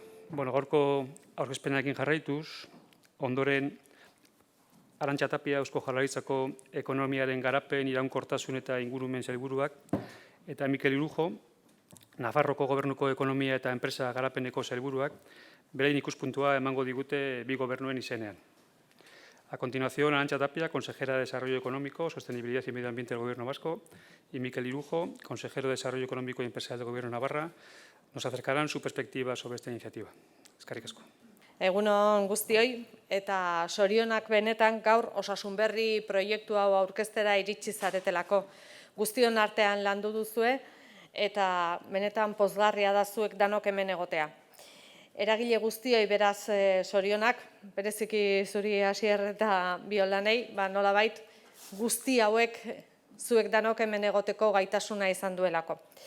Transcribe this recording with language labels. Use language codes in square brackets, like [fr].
[eu] Bueno, gaurko aurkezpenarekin jarraituz, ondoren Arantxa Tapia Eusko Jaurlaritzako ekonomiaren garapen, iraunkortasun eta ingurumen sailburuak, eta Mikel Irujo, Nafarroko Gobernuko ekonomia eta enpresa garapeneko sailburuak, beraien ikuspuntua emango digute bi gobernuen izenean. [es] A continuación, Arantxa Tapia, consejera de Desarrollo Económico, Sostenibilidad y Medio Ambiente del Gobierno Vasco, y Mikel Irujo, consejero de Desarrollo Económico y Empresarial del Gobierno de Navarra, nos acercarán su perspectiva sobre esta iniciativa. [eu] Eskerrik asko. Egunon guztioi eta sorionak benetan gaur Osasun Berri proiektu hau aurkeztera iritsi zaretelako. Guztion artean landu duzue eta benetan pozgarria da zuek danok hemen egotea. Eragile guztioi beraz sorionak, bereziki zuri Asier eta Biolanei, nolabait guzti hauek zuek danok hemen egoteko gaitasuna izan duelako.